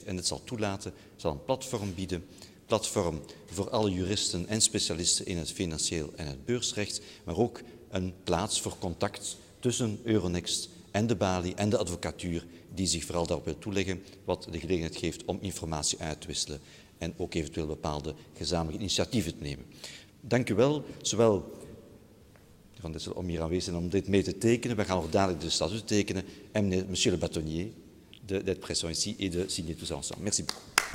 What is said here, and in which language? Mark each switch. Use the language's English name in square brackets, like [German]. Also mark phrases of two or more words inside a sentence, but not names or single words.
[Dutch] En het zal toelaten, het zal een platform bieden, platform voor alle juristen en specialisten in het financieel en het beursrecht, maar ook een plaats voor contact tussen Euronext en de balie en de advocatuur die zich vooral daarop wil toeleggen, wat de gelegenheid geeft om informatie uit te wisselen en ook eventueel bepaalde gezamenlijke initiatieven te nemen. Dank u wel, zowel Van Dessel om hier aanwezig en om dit mee te tekenen. We gaan ook dadelijk de statuten tekenen en [French] monsieur le bâtonnier d'être présent ici et de signer tous ensemble. Merci beaucoup.